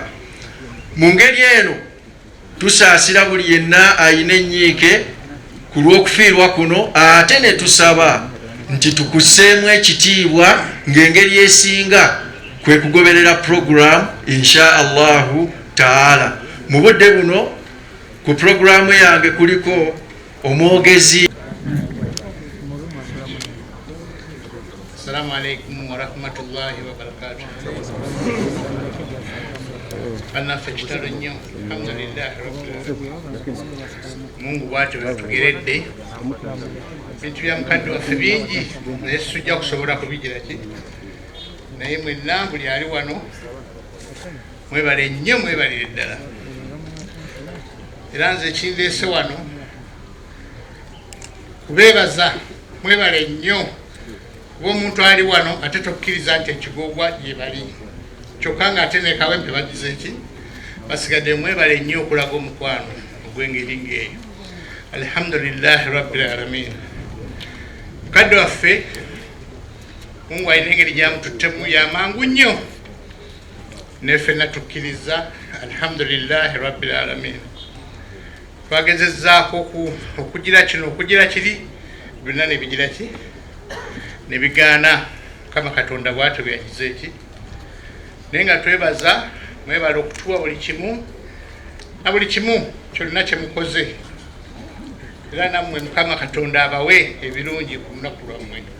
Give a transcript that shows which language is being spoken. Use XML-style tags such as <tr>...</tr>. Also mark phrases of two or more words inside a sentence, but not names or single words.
<lg>Mu ngeri eno tusaasira buli yenna ayina ennyiike ku lw'okufiirwa kuno, ate ne tusaba nti tukusseemu ekitiibwa ng'engeri esinga kwe kugoberera program</lg> <ar>إن شاء الله تعالى.</ar> <lg>Mu budde buno ku programu yange kuliko omwogezi.</lg> <ar>السلام عليكم ورحمة الله وبركاته.</ar> <lg>Anaffe kitalo nnyo,</lg> <ar>الحمد لله رب العالمين.</ar> <lg>Mungu bw'atyo batugeredde ebintu bya mukadde waffe bingi, naye tujja kusobola kubigira ki, naye mwenna buli ali wano mwebale nnyo, mwebalire ddala. Era nze kindeese wano kubeebaza, mwebale nnyo kuba omuntu ali wano ate tokkiriza nti ekigogwa gye bali, kyokka ng'ate ne kawempe bagize ki, basigadde mwebale nnyo okulaga omukwano ogw'engeri ng'eyo.</lg> <ar>الحمد لله رب العالمين.</ar> <lg>Mukadde waffe Mungu alina engeri gyamututtemu y'amangu nnyo, ne ffenna tukkiriza.</lg> <ar>الحمد لله رب العالمين.</ar> <lg>Twagezezzaako okugira kino okugira kiri, byonna ne bigira ki, ne bigaana. Mukama Katonda bw'atyo bwe yagize eki, naye nga twebaza, mwebala okutuwa buli kimu na buli kimu kyonna kye mukoze, era nammwe Mukama Katonda abawe ebirungi ku lunaku lwammwe.</lg>